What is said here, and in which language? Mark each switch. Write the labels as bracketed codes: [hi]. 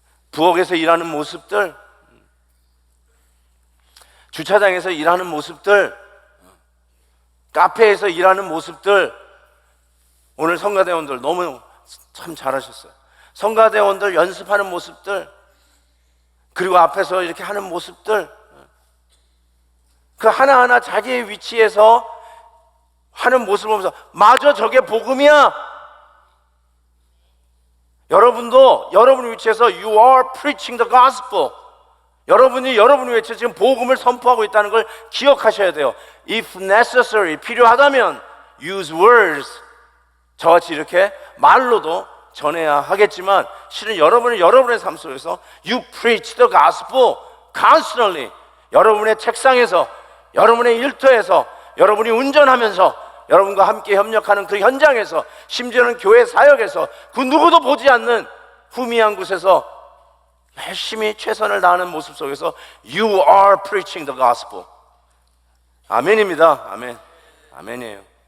[ko] 부엌에서 일하는 모습들, 주차장에서 일하는 모습들, 카페에서 일하는 모습들, 오늘 성가대원들 너무 참 잘하셨어요. 성가대원들 연습하는 모습들, 그리고 앞에서 이렇게 하는 모습들, 그 하나하나 자기의 위치에서 하는 모습을 보면서 마저 저게 복음이야. 여러분도 여러분의 위치에서 [en] You are preaching the gospel. [ko] 여러분이 여러분의 위치에서 지금 복음을 선포하고 있다는 걸 기억하셔야 돼요. [en] If necessary, 필요하다면 use words. [ko] 저같이 이렇게 말로도 전해야 하겠지만 실은 여러분은 여러분의 삶 속에서 [en] You preach the gospel constantly. [ko] 여러분의 책상에서, 여러분의 일터에서, 여러분이 운전하면서, 여러분과 함께 협력하는 그 현장에서, 심지어는 교회 사역에서, 그 누구도 보지 않는 후미한 곳에서 열심히 최선을 다하는 모습 속에서 [en] You are preaching the gospel. [ko] 아멘입니다. 아멘. 아멘이에요.